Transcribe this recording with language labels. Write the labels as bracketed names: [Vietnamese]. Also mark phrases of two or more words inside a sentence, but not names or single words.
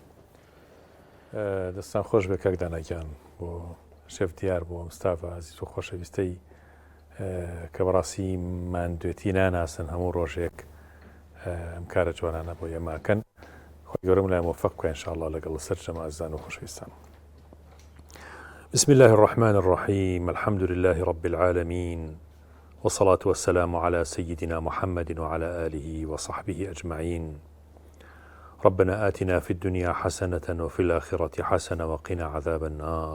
[Central Kurdish] دەستان خۆش بێ کاکدانەکان بۆ شێف دیار بۆ مستافە عزیز و خۆشەویستەی کە بەڕاستی مادوێتی ناناسن هەموو ڕۆژێک ئەم کارە جوانانە بۆ ئێماکەن خۆی گەورم لای مۆفەق بکە ئینشاءالله لەگەڵ سەر جەمازان و خۆشەویستان. [Arabic] بسم الله الرحمن الرحيم الحمد لله رب العالمين والصلاة والسلام على سيدنا محمد وعلى آله وصحبه أجمعين. ربنا آتنا في الدنيا حسنة وفي الآخرة حسنة وقنا عذاب النار.